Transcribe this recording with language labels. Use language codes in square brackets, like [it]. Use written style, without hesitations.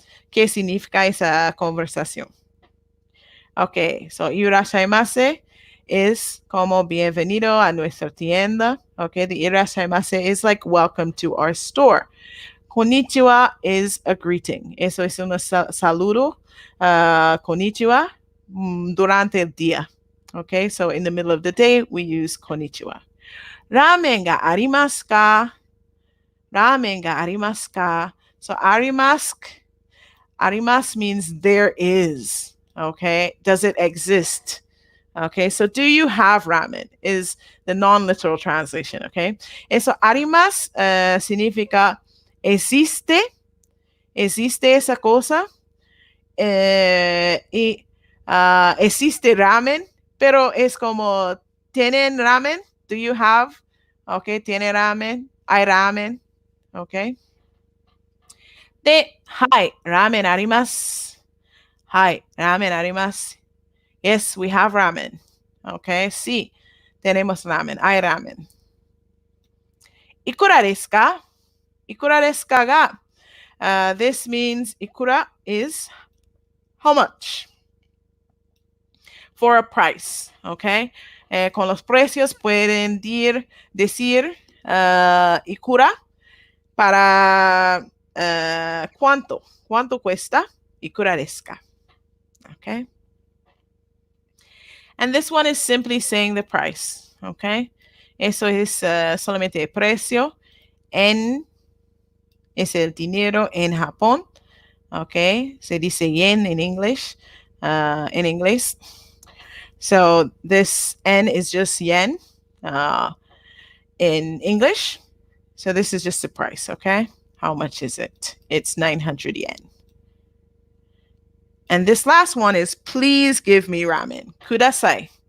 [es] ¿Qué significa esa conversación? [en] Okay, so [es] irashaimase is como bienvenido a nuestra tienda. [en] Okay, the irashaimase is like welcome to our store. Konnichiwa is a greeting. [es] Eso es un saludo. Konnichiwa durante el día. [en] Okay, so in the middle of the day, we use konnichiwa. [ja] Ramen ga arimasu ka? Ramen ga arimasu ka? [en] So arimasu means there is. Okay, does it exist? Okay, so do you have ramen is the non-literal translation. [es] Okay, eso arimasu significa existe esa cosa y existe ramen, pero es como, ¿tienen ramen? [en] Do you have? [es] Okay, ¿tiene ramen? ¿Hay ramen? Okay. [ja] De, hi, ramen arimasu. Hi, ramen arimasu. [en] Yes, we have ramen. Okay, [es] sí, tenemos ramen. Hay ramen. [ja] Ikura desu ka? Ikura desu ka ga. [en] This means ikura is how much? For a price, okay? [es] Con los precios pueden decir ikura para cuánto cuesta, ikura desu ka, okay? [en] And this one is simply saying the price, okay? [es] Eso es solamente el precio en es el dinero en Japón, okay? Se dice yen [en] in English, [es] in inglés. [en] So this N is just yen in English. So this is just the price, okay? How much is it? It's 900 yen. And this last one is please give me ramen. Kudasai.